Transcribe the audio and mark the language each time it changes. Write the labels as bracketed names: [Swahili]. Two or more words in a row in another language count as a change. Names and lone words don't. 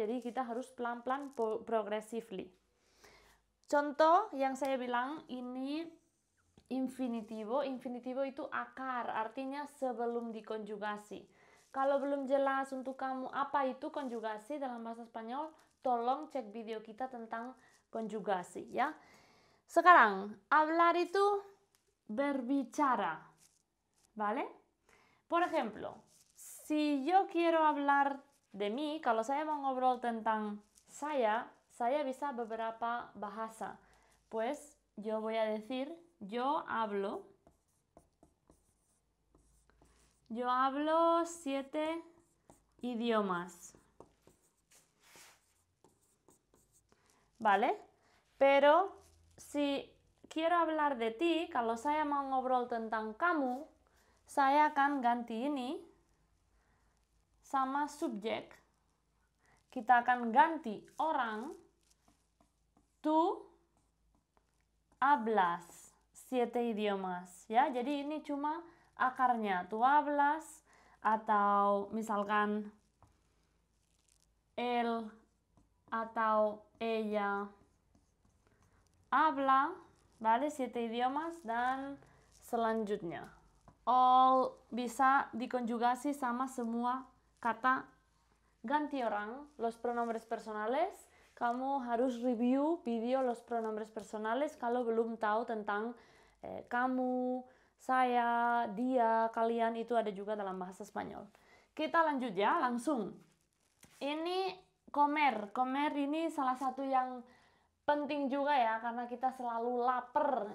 [Indonesian] Jadi kita harus pelan-pelan, progressively. Contoh yang saya bilang ini infinitivo itu akar, artinya sebelum dikonjugasi. Kalau belum jelas untuk kamu apa itu konjugasi dalam bahasa Spanyol, tolong cek video kita tentang konjugasi ya. Sekarang, hablar itu berbicara, [Spanish] ¿vale? Por ejemplo, si yo quiero hablar de mí, [Indonesian] kalau saya mau ngobrol tentang saya bisa beberapa bahasa. [Spanish] Pues yo voy a decir, yo hablo 7 idiomas. ¿Vale? Pero si quiero hablar de ti, [Indonesian] kalau saya mau ngobrol tentang kamu, saya akan ganti ini sama subjek. Kita akan ganti orang. [Spanish] Tú hablas 7 idiomas. [Indonesian] Ya, jadi ini cuma akarnya. [Spanish] Tú hablas, [Indonesian] atau misalkan [Spanish] él atau ella habla, ¿vale? 7 idiomas, [Indonesian] dan selanjutnya all bisa dikonjugasi sama semua kata ganti orang, [Spanish] los pronombres personales. [Indonesian] Kamu harus review video [Spanish] los pronombres personales [Indonesian] kalau belum tahu tentang kamu, saya, dia, kalian, itu ada juga dalam bahasa Spanyol. Kita lanjut ya, langsung. Ini comer ini salah satu yang penting juga ya, karena kita selalu lapar.